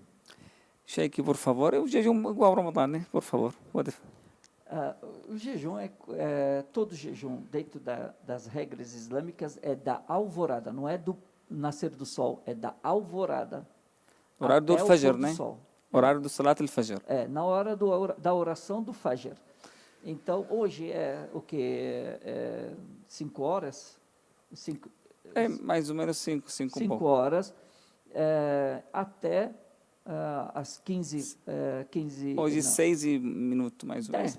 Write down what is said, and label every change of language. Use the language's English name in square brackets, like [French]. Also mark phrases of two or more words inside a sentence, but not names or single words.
[Portuguese] Sheikh, por favor, o jejum igual ao Ramadã, né? Por favor, pode. O jejum todo jejum dentro das regras islâmicas é da alvorada, não é do nascer do sol, é da alvorada. Horário do até o Fajr, pôr do né? sol. Horário do [Arabic] صلاة الفجر. [Portuguese] Na hora da oração do Fajr. Então, hoje é o que? 5 horas? Mais ou menos 5 5 horas, até às 15. Hoje 6 minutos, mais ou menos.